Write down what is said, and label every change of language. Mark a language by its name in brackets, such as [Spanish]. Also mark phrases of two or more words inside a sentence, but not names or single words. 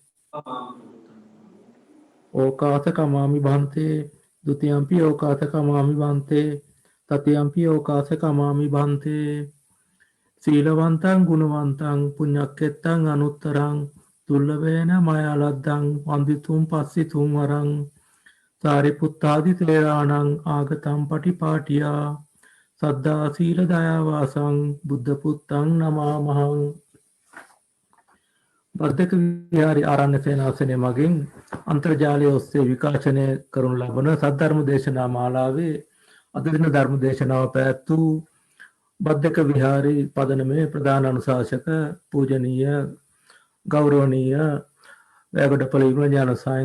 [Pali] ඕකාස කමාමි බන්තේ ဒ ුතියම්පි ඕකාස කමාමි බන්තේ තතියම්පි ඕකාස කමාමි බන්තේ සීලවන්තං ගුණවන්තං පුඤ්ඤක්කෙත්තං අනුත්තරං දුර්ලභේන මයාලද්දං වන්දිතුම් පස්සිතුම් වරං සාරිපුත්තාදි තේරාණං ආගතම් පටිපාටියා සද්ධා සීල දයා වාසං බුද්ධ පුත්තං නමාමහං [Sinhala] වර්ධක විහාරී ආරණ්‍ය සේනාසනය මගින් අන්තර්ජාලය ඔස්සේ විකාශනය කරනු ලබන සද්ධර්ම දේශනා මාලාවේ අද දින ධර්ම දේශනාව පැවැත්වූ බද්දක විහාරී පදනමේ ප්‍රධාන අනුශාසක පූජනීය ගෞරවනීය වැගඩපළ විමලඥාන සායන්